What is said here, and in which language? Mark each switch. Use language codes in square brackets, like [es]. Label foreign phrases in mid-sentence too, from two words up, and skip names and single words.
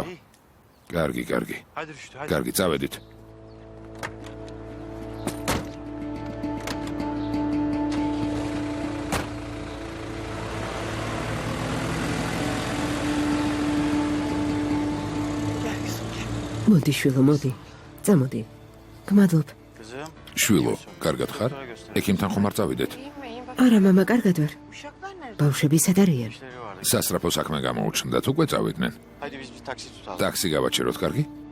[ka] კარგი, კარგი. [tr] Hadi Rüştü hadi. [ka] კარგი, წავედით. მოდი, შვილო, მოდი. წამოდი. გმადლობ. [tr] Kızım. [ka] შვილო, კარგად ხარ? ექიმთან ხომ არ წავიდეთ? [tr] İyiyim iyiyim. Bak [ka] არა, მამა, კარგად ვარ. [tr] uşaklar nerede? [ka] ბავშვები სად არიან? [tr] İşleri var. [ka] სასწრაფო საქმე გამოუჩნდათ, უკვე წავიდნენ. [tr] Hadi biz bir taksi tutalım. [ka] ტაქსი გავაჩეროთ, კარგი?